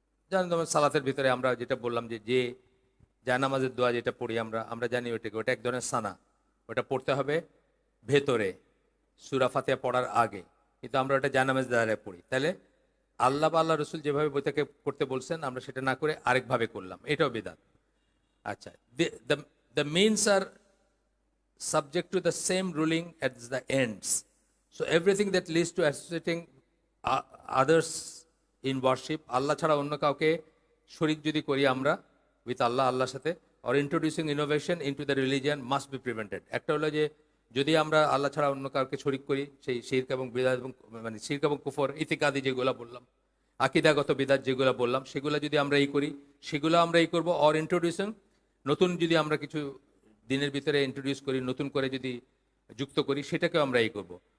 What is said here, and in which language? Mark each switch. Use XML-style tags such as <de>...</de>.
<bn>জানেন তোমার সালাতের ভিতরে আমরা যেটা বললাম যে জায়নামাজের দোয়া যেটা পড়ি আমরা জানি ওটাকে, ওটা এক ধরনের সানা, ওটা পড়তে হবে ভেতরে সূরা ফাতিহা পড়ার আগে, কিন্তু আমরা ওটা জায়নামাজ দ্বারা পড়ি। তাহলে আল্লাহ বা আল্লাহ রসুল যেভাবে বইটাকে করতে বলছেন আমরা সেটা না করে আরেকভাবে করলাম, এটাও বিদাত।</bn> <en>আচ্ছা, the means are subject to the same ruling as the ends. So everything that leads to associating others in worship,</en> <bn>আল্লাহ ছাড়া অন্য কাউকে শরীক যদি করি আমরা উইথ আল্লাহর সাথে,</bn> <en>or introducing innovation into the religion must be prevented.</en> <bn>একটা হলো যে যদি আমরা আল্লাহ ছাড়া অন্য কাউকে শরীক করি, সেই শিরক এবং বিদাত এবং মানে শিরক এবং কুফর ইতিকাদি যেগুলো বললাম, আকিদাগত বিদাত যেগুলো বললাম, সেগুলো যদি আমরা করি সেগুলো আমরা করবো।</bn> <en>or introducing,</en> <bn>নতুন যদি আমরা কিছু দিনের ভিতরে ইন্ট্রোডিউস করি, নতুন করে যদি যুক্ত করি, সেটাকেও আমরা করবো।</bn>